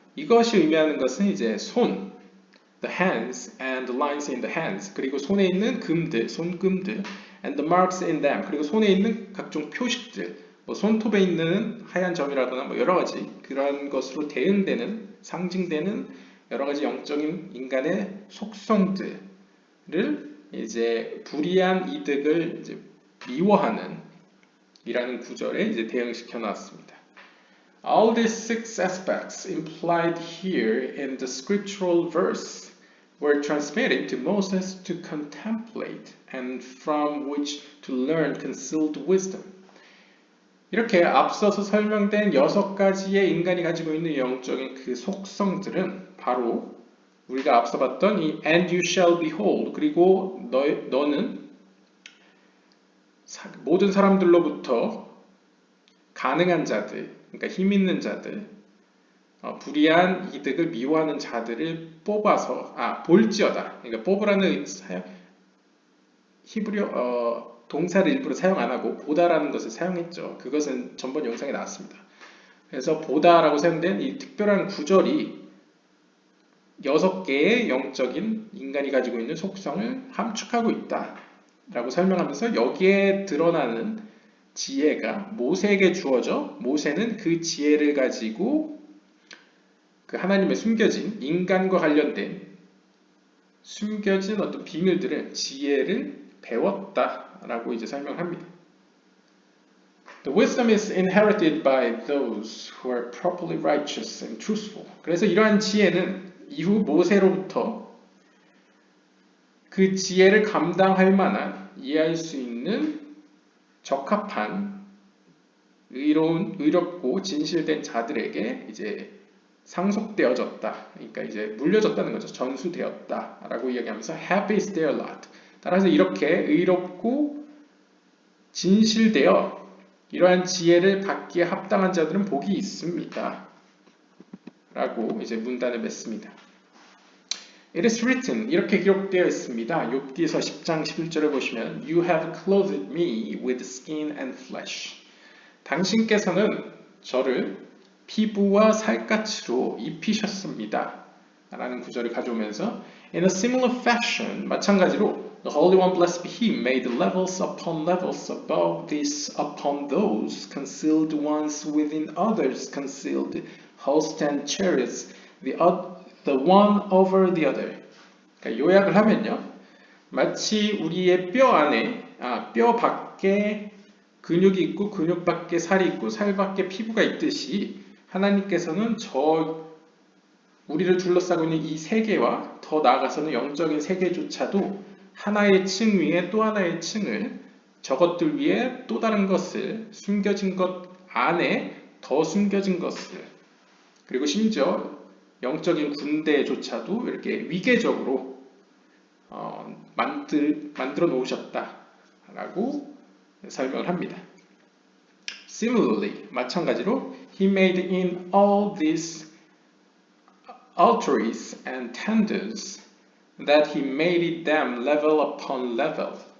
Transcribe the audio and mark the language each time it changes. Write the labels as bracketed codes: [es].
[ko] 이것이 의미하는 것은 이제 손, [en] the hands and the lines in the hands, [ko] 그리고 손에 있는 금들, 손금들, [en] and the marks in them, [ko] 그리고 손에 있는 각종 표식들, 뭐 손톱에 있는 하얀 점이라거나 뭐 여러 가지 그런 것으로 대응되는, 상징되는 여러 가지 영적인 인간의 속성들을 이제 불이한 이득을 이제 미워하는 이라는 구절에 이제 대응시켜 놨습니다. [en] All these 6 aspects implied here in the scriptural verse were transmitted to Moses to contemplate and from which to learn concealed wisdom. [ko] 이렇게 앞서서 설명된 6가지의 인간이 가지고 있는 영적인 그 속성들은 바로 우리가 앞서 봤던 이 [en] and you shall behold, [ko] 그리고 너는 모든 사람들로부터 가능한 자들, 그러니까 힘 있는 자들, 불이한 이득을 미워하는 자들을 뽑아서 볼지어다. 그러니까 뽑으라는 사용, 히브리어 동사를 일부러 사용 안 하고 보다라는 것을 사용했죠. 그것은 전번 영상에 나왔습니다. 그래서 보다라고 사용된 이 특별한 구절이 6개의 영적인 인간이 가지고 있는 속성을 함축하고 있다 라고 설명하면서, 여기에 드러나는 지혜가 모세에게 주어져 모세는 그 지혜를 가지고 그 하나님의 숨겨진, 인간과 관련된 숨겨진 어떤 비밀들을, 지혜를 배웠다라고 이제 설명합니다. [en] The wisdom is inherited by those who are properly righteous and truthful. [ko] 그래서 이러한 지혜는 이후 모세로부터 그 지혜를 감당할 만한, 이해할 수 있는 적합한, 의롭고 진실된 자들에게 이제 상속되어졌다. 그러니까 이제 물려졌다는 거죠. 전수되었다라고 이야기하면서 [en] happy is their lot. [ko] 따라서 이렇게 의롭고 진실되어 이러한 지혜를 받기에 합당한 자들은 복이 있습니다. 라고 이제 문단을 맺습니다. [en] It is written, [ko] 이렇게 기록되어 있습니다. 욥기서 10장 11절을 보시면 [en] You have clothed me with skin and flesh. [ko] 당신께서는 저를 피부와 살갗으로 입히셨습니다. 라는 구절을 가져오면서 [en] In a similar fashion, [ko] 마찬가지로 [en] The Holy One, blessed be He, made levels upon levels above this upon those, concealed ones within others, concealed hosts and chariots, the one over the other. [ko] 그러니까 요약을 하면요. 마치 우리의 뼈 안에, 뼈 밖에 근육이 있고 근육 밖에 살이 있고 살 밖에 피부가 있듯이 하나님께서는 우리를 둘러싸고 있는 이 세계와 더 나아가서는 영적인 세계조차도 하나의 층 위에 또 하나의 층을 저것들 위에 또 다른 것을 숨겨진 것 안에 더 숨겨진 것을 그리고 심지어 영적인 군대조차도 이렇게 위계적으로 만들어 놓으셨다라고 설명을 합니다. [en] Similarly, [ko] 마찬가지로 [en] He made in all these altaries and tendons that He made them level upon level.